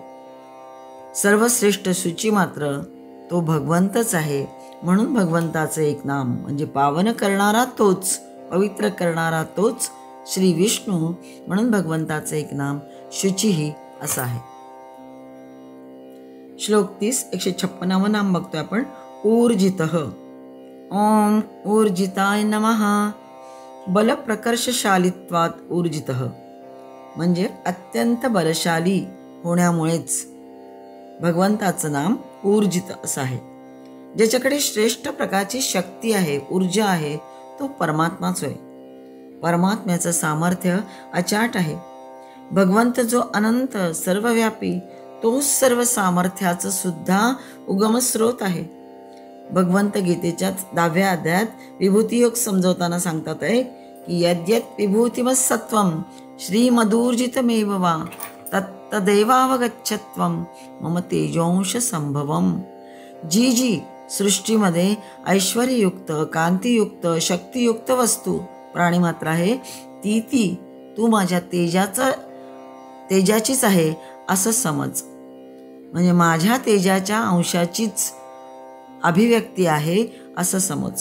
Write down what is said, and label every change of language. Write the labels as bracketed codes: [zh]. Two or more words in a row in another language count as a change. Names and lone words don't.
[mr] सर्वश्रेष्ठ शुची मात्र तो भगवंतच आहे. म्हणून भगवंताचं एक नाम म्हणजे पावन करणारा तोच, पवित्र करणारा तोच श्री विष्णू. म्हणून भगवंताचं एक नाम शुचीही असं आहे. श्लोक 30 156 नाम बघतोय आपण. [sa] ऊर्जितः. ओम ऊर्जिताय नमः. बल प्रकर्षशालित्वात ऊर्जितः [mr] म्हणजे अत्यंत बलशाली होण्यामुळेच भगवंताचं नाम ऊर्जित असं आहे. ज्याच्याकडे श्रेष्ठ प्रकारची शक्ती आहे, ऊर्जा आहे, तो परमात्माच होय. परमात्म्याचं सामर्थ्य अचाट आहे. भगवंत जो अनंत सर्वव्यापी, तोच सर्व सामर्थ्याचं सुद्धा उगम स्रोत आहे. भगवंत गीतेच्या 10व्या अध्यायात विभूतियोग समजवताना सांगतात आहे की [sa] यद्यत् विभूतिमत्सत्वं श्रीमदूर्जितमेव वा तत्तदेवावगच्छत्वं मम तेजोंश संभवम. [mr] जी जी सृष्टीमध्ये ऐश्वर्ययुक्त कांतियुक्त शक्तियुक्त वस्तू प्राणीमात्र आहे, ती तू माझ्या तेजाचीच आहे असं समज. म्हणजे माझ्या तेजाच्या अंशाचीच अभिव्यक्ती आहे असं समज.